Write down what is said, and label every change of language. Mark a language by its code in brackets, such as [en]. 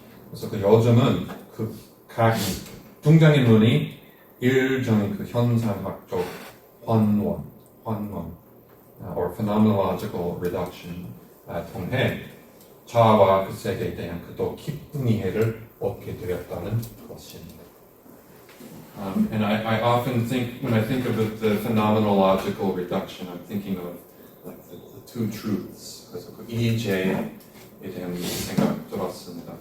[ko] 그래서 그 요즘은 그 각 등장인물이 일정의 그 현상학적 환원 or phenomenological reduction 통해 자아와 그 세계에 대한 그 더 깊은 이해를 얻게 되었다는 것입니다. [en] And I often think, when I think of the phenomenological reduction, I'm thinking of like the two truths. [ko] 그래서 그 이제에 대한 생각 들었습니다.